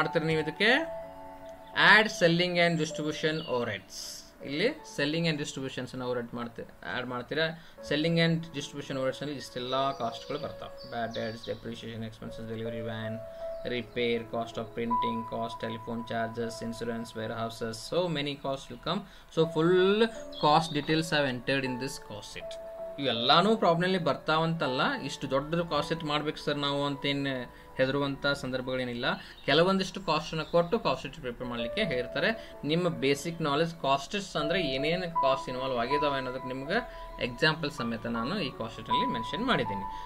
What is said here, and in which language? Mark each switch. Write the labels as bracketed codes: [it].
[kn] ನೀವು ಇದಕ್ಕೆ [en] Add selling and distribution overheads. [kn] ಇಲ್ಲಿ ಸೆಲ್ಲಿಂಗ್ ಆ್ಯಂಡ್ ಡಿಸ್ಟ್ರಿಬ್ಯೂಷನ್ಸನ್ನು ಆ್ಯಡ್ ಮಾಡ್ತೀರಾ. ಸೆಲ್ಲಿಂಗ್ ಆ್ಯಂಡ್ ಡಿಸ್ಟ್ರಿಬ್ಯೂಷನ್ ಓವರ್ಹೆಡ್ಸ್ನಲ್ಲಿ ಇಷ್ಟೆಲ್ಲ ಕಾಸ್ಟ್ಗಳು ಬರ್ತಾವೆ. [en] Bad debts, depreciation expenses, delivery van, repair, cost of printing, cost, telephone charges, insurance, warehouses. So many costs will come. So full cost details have entered in this cost sheet. [kn] ಇವೆಲ್ಲಾನು ಪ್ರಾಬ್ಲಮ್ಲಿ ಬರ್ತಾವಂತಲ್ಲ, ಇಷ್ಟು ದೊಡ್ಡದು cost sheet ಮಾಡ್ಬೇಕು sir ನಾವು ಅಂತೇನು ಹೆದರುವಂಥ ಸಂದರ್ಭಗಳೇನಿಲ್ಲ. ಕೆಲವೊಂದಿಷ್ಟು ಕಾಸ್ಟನ್ನು ಕೊಟ್ಟು cost sheet prepare ಮಾಡಲಿಕ್ಕೆ ಹೇಳ್ತಾರೆ. ನಿಮ್ಮ ಬೇಸಿಕ್ ನಾಲೆಜ್ ಕಾಸ್ಟ್ ಶೀಟ್ಸ್ ಅಂದರೆ ಏನೇನು ಕಾಸ್ಟ್ ಇನ್ವಾಲ್ವ್ ಆಗಿದಾವೆ ಅನ್ನೋದಕ್ಕೆ ನಿಮ್ಗೆ ಎಕ್ಸಾಂಪಲ್ ಸಮೇತ ನಾನು ಈ ಕಾಸ್ಟ್ ಶೀಟಲ್ಲಿ ಮೆನ್ಷನ್ ಮಾಡಿದ್ದೀನಿ.